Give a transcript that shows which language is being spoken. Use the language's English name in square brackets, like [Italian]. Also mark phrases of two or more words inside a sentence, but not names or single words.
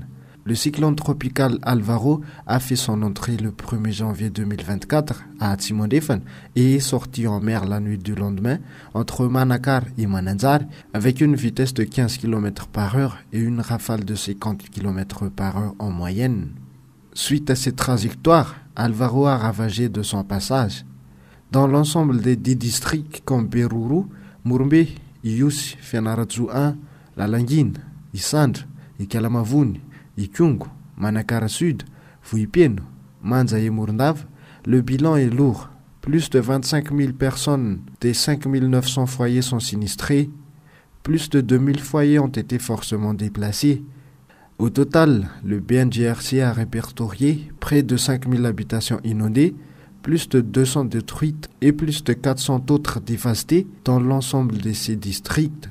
[French] Le cyclone tropical Alvaro a fait son entrée le 1er janvier 2024 à Atsimondifan et est sorti en mer la nuit du lendemain entre Manakar et Mananzar avec une vitesse de 15 km par heure et une rafale de 50 km par heure en moyenne. Suite à cette trajectoire, Alvaro a ravagé de son passage. Dans l'ensemble des 10 districts comme Beruru, Murumbe, Ius, Fenaratsu 1, Lalangin, Isandre et Kalamavoun, Ikungu, Manakara Sud, Vuipieno, Manza et Mourndave, le bilan est lourd. Plus de 25 000 personnes des 5 900 foyers sont sinistrés. Plus de 2 000 foyers ont été forcément déplacés. Au total, le BNGRC a répertorié près de 5 000 habitations inondées, plus de 200 détruites et plus de 400 autres dévastées dans l'ensemble de ces districts.